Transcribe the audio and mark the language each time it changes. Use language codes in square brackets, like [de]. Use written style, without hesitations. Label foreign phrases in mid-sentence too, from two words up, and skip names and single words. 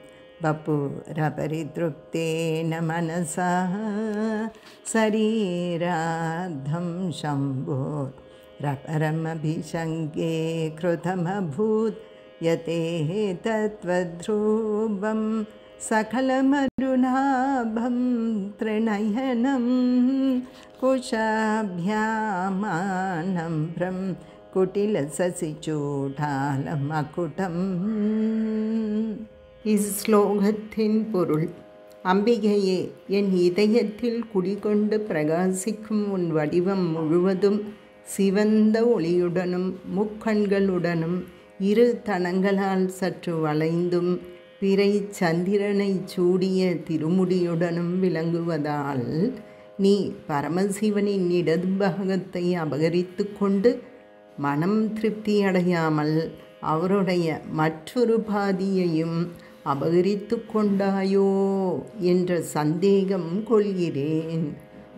[sa] वपुरपरितृप्तेन मनसः शरीराद्धं शम्भो रपरमपि शङ्के कृतमभूत् यतेः तत्त्वध्रुवं सकलमरुणाभं त्रिनयनं कुशाभ्यामानम्भ्रं कुटिलशशिचूडाल मकुटं. [ta] இஸ்லோகத்தின் பொருள். அம்பிகையே, என் இதயத்தில் குடிகொண்டு பிரகாசிக்கும் உன் வடிவம் முழுவதும் சிவந்த ஒளியுடனும் முக்கண்களுடனும் இரு தனங்களால் சற்று வளைந்தும் பிறை சந்திரனை சூடிய திருமுடியுடனும் விளங்குவதால் நீ பரமசிவனின் இடது பாகத்தை அபகரித்து கொண்டு மனம் திருப்தியடையாமல் அவருடைய மற்றொரு பாதியையும் அபகரித்து கொண்டாயோ என்ற சந்தேகம் கொள்கிறேன்.